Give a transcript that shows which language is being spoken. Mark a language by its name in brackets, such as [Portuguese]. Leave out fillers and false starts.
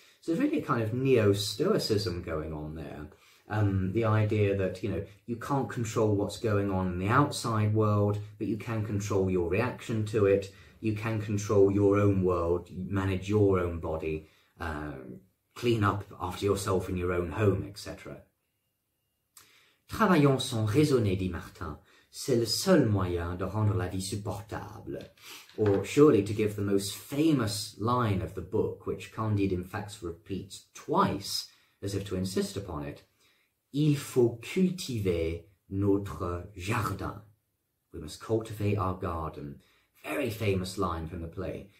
[English] So there's really a kind of neo-stoicism going on there. The idea that, you can't control what's going on in the outside world, but you can control your reaction to it. You can control your own world, manage your own body, clean up after yourself in your own home, etc. [French] Travaillons sans raisonner, dit Martin. C'est le seul moyen de rendre la vie supportable. [English] Or surely to give the most famous line of the book, which Candide in fact repeats twice, as if to insist upon it, [French] Il faut cultiver notre jardin. [English] We must cultivate our garden. Very famous line from the play.